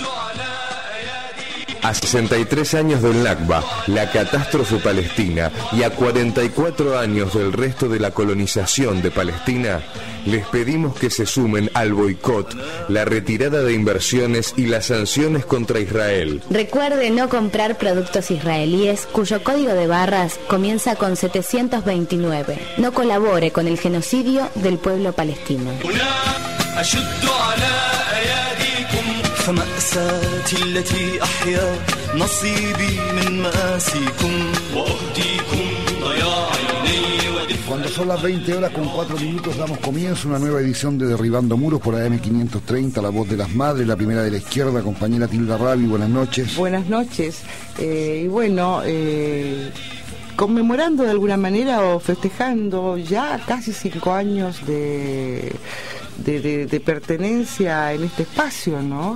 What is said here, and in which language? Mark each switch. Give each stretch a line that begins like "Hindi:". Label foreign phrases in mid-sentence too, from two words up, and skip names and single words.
Spanish: A 63 años del Nakba, la catástrofe palestina, y a 44 años del resto de la colonización de Palestina, les pedimos que se sumen al boicot, la retirada de inversiones y las sanciones contra Israel. Recuerde no comprar productos israelíes cuyo código de barras comienza con 729. No colabore con el genocidio del pueblo palestino.
Arabic: فمأساتي التي أحيا نصيبي من مآسيكم وأهديكم ضياع عيني.
Spanish: Cuando son las 20 horas con 4 minutos damos comienzo a una nueva edición de Derribando Muros por AM530, La Voz de las Madres, la primera de la izquierda, compañera Tilda Rabi, buenas noches. Buenas noches, y bueno, conmemorando de alguna manera o festejando ya casi 5 años de pertenencia en este espacio, ¿no?